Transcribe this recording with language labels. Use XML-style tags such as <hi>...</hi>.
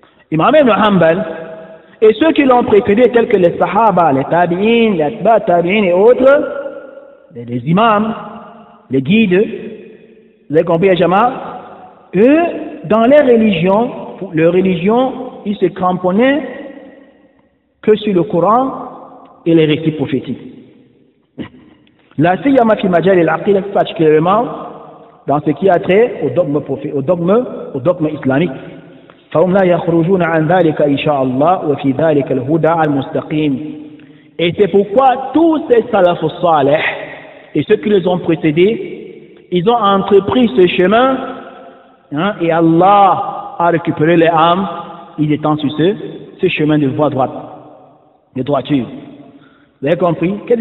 <fr>Imam Ibn Hanbal et ceux qui l'ont précédé tels que les Sahaba, les Tabi'in, les Atba' Tabi'in et autres, les imams, les guides, vous avez compris, Jama, eux, dans leur religion, ils se cramponnaient que sur le Coran et les récits prophétiques.</fr> <ar>La siyama fi majal al-aqida,</ar> <fr>particulièrement dans ce qui a trait au dogme islamique.</fr> <ar>فهم لا يخرجون عن ذلك إن شاء الله وفي ذلك الهدى المستقيم.</ar> <fr>Et c'est pourquoi tous ces salafus salih et ceux qui les ont précédés, ils ont entrepris ce chemin, hein, et Allah a récupéré les âmes, ils étant sur ce chemin de voie droite, de droiture. Vous avez compris?</fr>